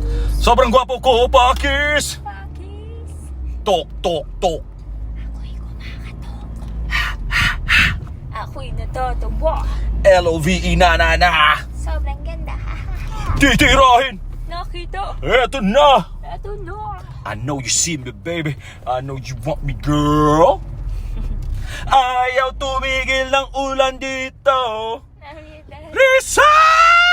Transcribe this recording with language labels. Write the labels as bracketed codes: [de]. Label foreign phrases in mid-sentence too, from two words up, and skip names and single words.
[tl] Sobrang gwapo ko, Pakis. Pakis. Tok, tok, tok. Ako'y kumakatok. Ako'y natutuwa. L-O-V-E na na na. Sobrang ganda. Titirahin. Nakita. Eto na. Eto na. [en] I know you see me, baby. I know you want me, girl. [tl] Ayaw tumigil ng ulan dito. Nakita. Lisa!